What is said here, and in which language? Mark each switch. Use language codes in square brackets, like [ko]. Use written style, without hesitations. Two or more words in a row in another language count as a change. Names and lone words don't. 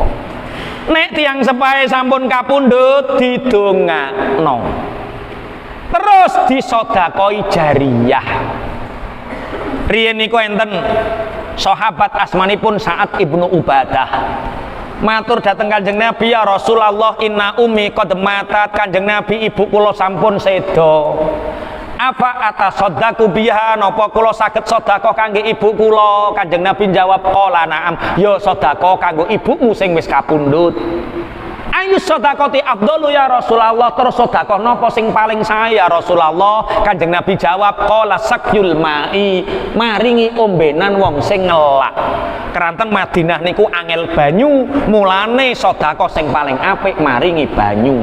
[jv] Nek tiyang sepahe sampun kapundhut didongakno. Terus disodakoi jariyah. Riyen niku enten sahabat asmanipun Sa'ad ibnu Ubadah. Matur dhateng Kanjeng Nabi, [ar] يا رسول الله إن أمي قد ماتت. [jv] Kanjeng Nabi, ibu kula sampun seda. [ar] أفا أتصدق بها, [jv] napa kula saged sedekah kangge ibu kula? Kanjeng Nabi jawab, [ar] قال نعم, [jv] ya sedekah kanggo ibumu sing wis kapundhut. [ar] أي صدقة أفضل يا رسول الله, [jv] terus sedekah napa sing paling sae ya Rasulullah? Kanjeng Nabi jawab, [ar] قال سقي الماء, [jv] maringi ombenan wong sing ngelak. Keranten Madinah niku angel banyu, mulane sedekah sing paling apik maringi banyu.